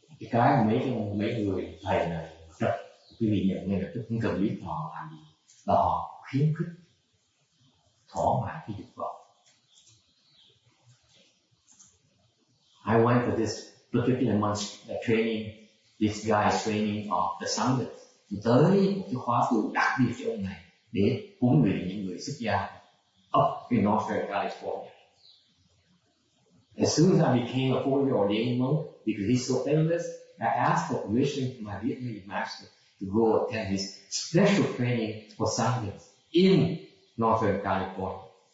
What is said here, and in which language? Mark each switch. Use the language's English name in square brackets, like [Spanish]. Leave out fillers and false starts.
[Vietnamese] Cái mấy người thầy này rất, quý vị nhận ngay lập tức không cần biết họ làm gì, là họ khuyến khích thỏa mãn cái dục vọng. [English] I went for this particular month's training. This guy is training of the Sangha. [Vietnamese] Tới một cái khóa tu đặc biệt cho ông này để huấn luyện những người xuất gia [English] up in Northern California. As soon as I became a 4-year ordained monk, because he's so famous, I asked for permission from my Vietnamese master to go attend his special training for science in Northern California.